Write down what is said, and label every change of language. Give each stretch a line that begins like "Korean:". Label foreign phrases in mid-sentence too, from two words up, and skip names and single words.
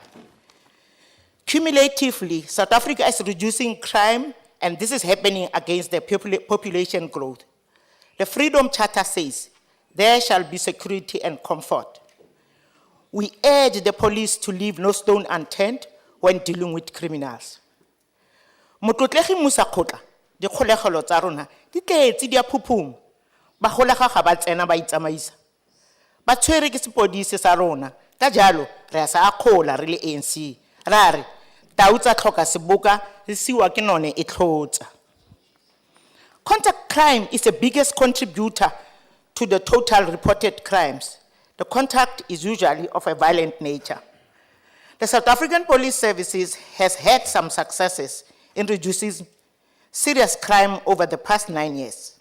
English: Cumulatively, South Africa is reducing crime, and this is happening against the population growth. The Freedom Charter says, there shall be security and comfort. We urge the police to leave no stone unturned when dealing with criminals.
Tswana: Motlotlegi Musa Khotla, di kgolegelo tsa rona di Di tletse di a phuphuma. Ba golega ga ba tsena ba itsamaisa. Ba tshwere ke sepodisi sa rona. Ka jalo, re a sa akgola re le ANC. Ra re, tau tsa tlhoka seboka, re siwa ke none e tlhotsa.
English: Contact crime is the biggest contributor to the total reported crimes. The contact is usually of a violent nature. The South African Police Services has had some successes in reducing serious crime over the past 9 years.